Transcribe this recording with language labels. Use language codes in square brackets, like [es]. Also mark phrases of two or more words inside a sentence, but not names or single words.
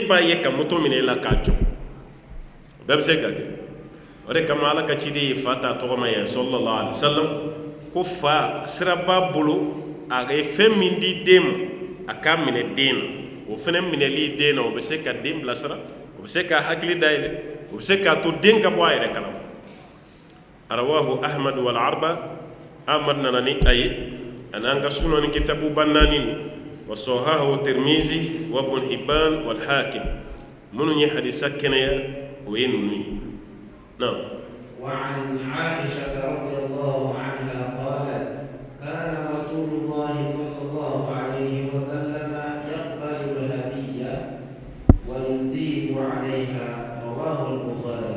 [bm] b'a ye ka moto minɛ i la k'a jɔ o bɛɛ bɛ se ka kɛ o de kama ala ka ciden ye fa t'a tɔgɔma yɛrɛ [ar] صلى الله عليه وسلم [bm] ko fa sira b'a bolo a ye fɛn min di den ma a k'a minɛ den na o fana minɛli den na o bɛ se ka den bilasira o bɛ se ka hakili dayɛlɛ o bɛ se k'a to den ka bɔ a yɛrɛ kalama [ar] رواه أحمد والأربعة [bm] ahmad nana ni a ye ani an ka sunani kitabu ba naani ni [ar] وصححه الترمذي وابن حبان والحاكم منو حديثا كنيا وينوني نعم. وعن عائشة رضي الله عنها قالت كان رسول الله صلى الله عليه وسلم يقبل الهدية ويثيب عليها رواه البخاري.